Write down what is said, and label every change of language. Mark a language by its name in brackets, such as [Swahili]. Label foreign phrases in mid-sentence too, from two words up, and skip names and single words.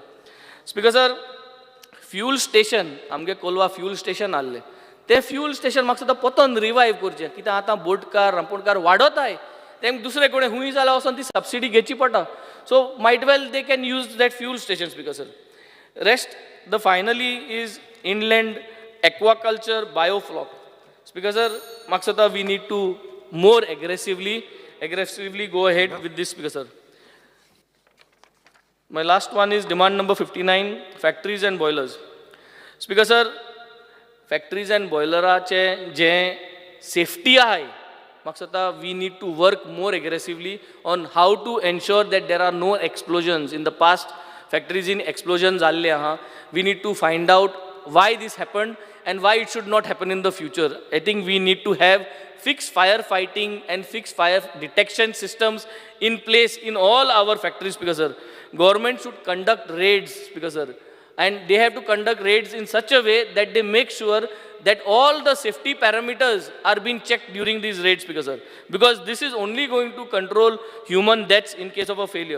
[English] Speaker sir, [Konkani] फ्यूल स्टेशन आमगे कोलवा फ्यूल स्टेशन आहलें, ते फ्यूल स्टेशन म्हाका सुद्दां पोतोन रिवायव करचें, कित्याक आतां बोटकार रांपोणकार वाडोताय, तेंक दुसरे कडेन खूंय जाल्यार वचोन ती सबसिडी घेवची पडटा. [English] So might well they can use that fuel station Speaker sir. Rest the finally is inland aquaculture biofloc. Speaker sir, [Konkani] म्हाका दिसता [English] we need to more aggressively go ahead with this, speaker sir. My last one is demand number 59, factories and boilers. Speaker sir, factories and boileraचे जे safety आहे, [Konkani] म्हाका दिसता [English] we need to work more aggressively on how to ensure that there are no explosions. In the past, factories in explosions [Konkani] जाल्ले आहा. [English] We need to find out why this happened and why it should not happen in the future. I think we need to have fixed firefighting and fixed fire detection systems in place in all our factories, because sir, government should conduct raids, because sir, and they have to conduct raids in such a way that they make sure that all the safety parameters are being checked during these raids, because sir, because this is only going to control human deaths in case of a failure.